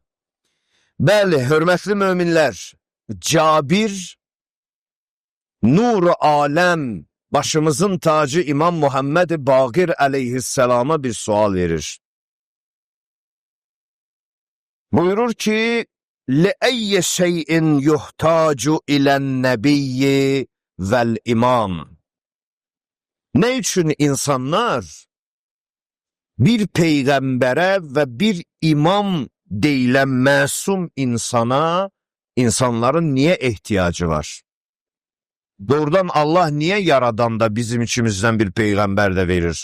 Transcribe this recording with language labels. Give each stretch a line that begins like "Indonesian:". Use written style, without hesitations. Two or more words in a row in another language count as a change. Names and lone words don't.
Azerbaijani: Bəli, hörmətli möminlər, Cabir, Nur-u Aləm, başımızın tacı İmam Muhammed Baqir əleyhisselama bir sual verir. Buyurur ki,
Arabic: لِأَيَّ شَيْءٍ يُحْتَاجُ إِلَى النَّبِيِّ وَالْإِمَامِ
Azerbaijani: Ne üçün insanlar bir peyğəmbərə və bir imam deyilən məsum insana, insanların niyə ehtiyacı var? Doğrudan Allah niyə yaradan da bizim içimizdən bir peyğəmbər də verir?